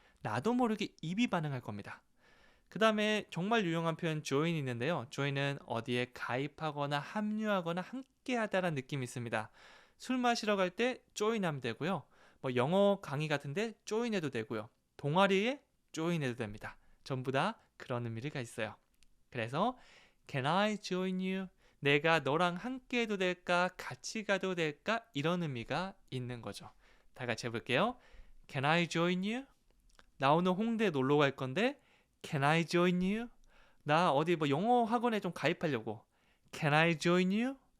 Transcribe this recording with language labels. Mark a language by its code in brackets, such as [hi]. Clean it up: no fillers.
[ko] 나도 모르게 입이 반응할 겁니다. 그 다음에 정말 유용한 표현 join이 있는데요. join은 어디에 가입하거나 합류하거나 함께하다라는 느낌이 있습니다. 술 마시러 갈 때 join 하면 되고요. 뭐 영어 강의 같은데 join 해도 되고요. 동아리에 join 해도 됩니다. 전부 다 그런 의미가 있어요. 그래서 [en] Can I join you? [ko] 내가 너랑 함께 해도 될까? 같이 가도 될까? 이런 의미가 있는 거죠. 다 같이 해볼게요. [en] Can I join you? [ko] 나 오늘 홍대 놀러 갈 건데 [en] Can I join you? [ko] 나 어디 뭐 영어 학원에 좀 가입하려고. [en] Can I join you?